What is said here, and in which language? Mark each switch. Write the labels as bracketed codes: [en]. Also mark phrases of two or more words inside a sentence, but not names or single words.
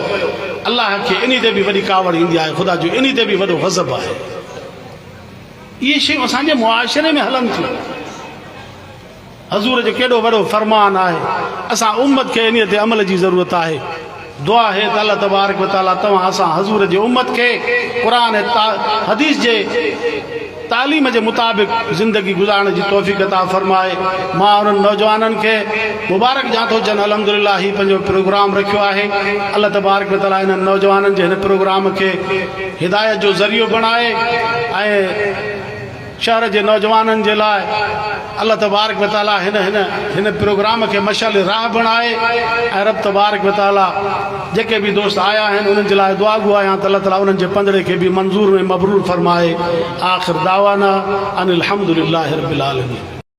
[sd] अल्लाह खे इन ते बि वॾी कावड़ ईंदी आहे, ख़ुदा जो इन ते बि वॾो गज़ब आहे। इहे शयूं असांजे मुआशरे में हलनि थियूं। हज़ूर जो केॾो वॾो फरमान आहे, असां उम्मत खे इन ते अमल जी ज़रूरत आहे। दुआ है त [ar] الله تبارك وتعالى [sd] तव्हां असां हज़ूर जे उम्मत खे क़ुरान ऐं हदीस जे तालीम जे मुताबिक़ ज़िंदगी गुज़ारण जी तौफ़ीक़ अता फरमाए। मां उन्हनि नौजवाननि खे मुबारक ॾियां थो जन अल्हम्दुलिल्लाह ही पंहिंजो प्रोग्राम रखियो आहे। [ar] الله تبارك وتعالى [sd] इन्हनि नौजवाननि जे हिन प्रोग्राम खे हिदायत जो ज़रियो बणाए ऐं शहर जे नौजवाननि जे लाइ [ar] الله تبارك وتعالى [sd] हिन प्रोग्राम खे मशाल राह बणाए। ऐं [ar] رب تبارك وتعالى [sd] जेके बि दोस्त आया आहिनि उन्हनि जे लाइ दुआ गो आहियां त अल्लाह ताला उन्हनि जे पंद्रह खे बि मंज़ूर ऐं मबरूर फरमाए। [ar] آخر دعوانا أن الحمد لله رب العالمين.